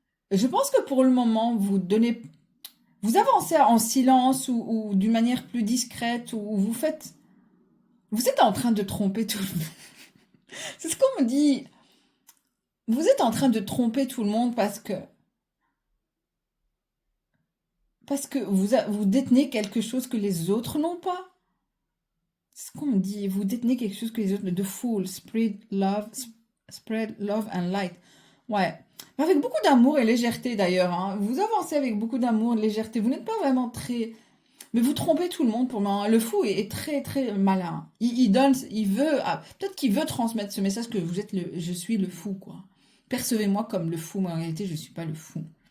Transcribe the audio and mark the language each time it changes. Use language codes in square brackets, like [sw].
[fr] Je pense que pour le moment, vous avancez en silence ou d'une manière plus discrète ou vous êtes en train de tromper tout le monde. C'est ce qu'on me dit. Vous êtes en train de tromper tout le monde parce que vous détenez quelque chose que les autres n'ont pas. C'est ce qu'on me dit. Vous détenez quelque chose que les autres. [en] The fool, spread love and light. [fr] Ouais. Mais avec beaucoup d'amour et légèreté d'ailleurs, hein. Vous avancez avec beaucoup d'amour et légèreté. Vous n'êtes pas vraiment très. Mais vous trompez tout le monde pour moi. Le fou est très très malin. Il donne, il veut. Peut-être qu'il veut transmettre ce message que je suis le fou, quoi. Percevez-moi comme le fou, mais en réalité, je ne suis pas le fou.